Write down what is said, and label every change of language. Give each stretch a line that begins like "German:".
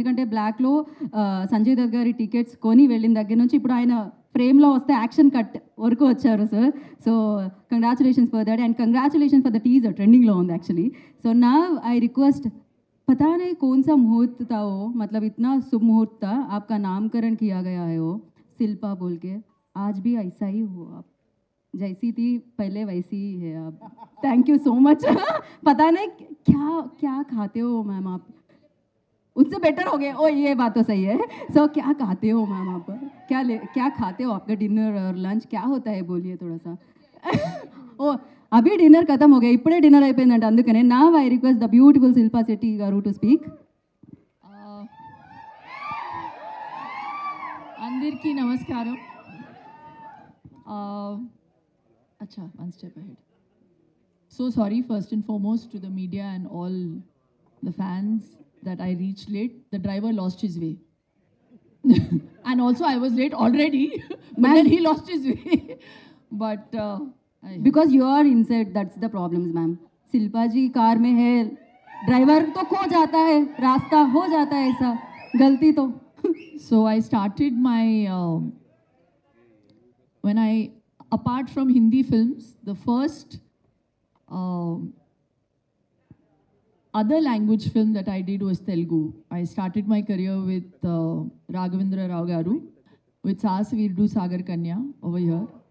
Telugu: ఎందుకంటే బ్లాక్లో సంజయ్ దత్ గారి టికెట్స్ కొని వెళ్ళిన దగ్గర నుంచి ఇప్పుడు ఆయన ఫ్రేమ్లో వస్తే యాక్షన్ కట్ వరకు వచ్చారు sir.
English: So congratulations for that, and congratulations for the teaser.
Telugu: ట్రెండింగ్లో ఉంది
English: Actually.
Telugu: సో నా
Hindi: आई रिक्वेस्ट, पता नहीं कौन सा मुहूर्त था वो, मतलब इतना शुभ मुहूर्त था, आपका नामकरण किया गया है वो शिल्पा बोल के. आज भी ऐसा ही हो, आप जैसी थी पहले वैसी ही है आप.
English: Thank you so much.
Hindi: पता नहीं क्या खाते हो मैम आप, उससे बेटर हो गए. ओ ये बात तो सही है. सो क्या खाते हो मैम आप, क्या खाते हो, आपका डिनर और लंच क्या होता है बोलिए थोड़ा सा. ओ अभी डिनर खत्म हो गया,
Telugu: इपड़े डिनर అయిపోయిందంట. అందుకనే నా
English: I request the beautiful Shilpa Shetty garu to speak.
Telugu: అందరికీ నమస్కారం.
Hindi: अच्छा,
English: one step ahead. So sorry first and foremost to the media and all the fans that I reached late. The driver lost his way. And also I was late already, but then he lost his way. But because you are inside, that's the problems ma'am.
Hindi: Shilpa ji car में है, driver तो खो जाता है, रास्ता हो जाता है ऐसा, गलती तो
English: So I started my when I, apart from Hindi films, the first uh, other language film that I did was Telugu. I started my career with Raghavendra Rao Garu, with Saas Virdu Sagar Kanya over here.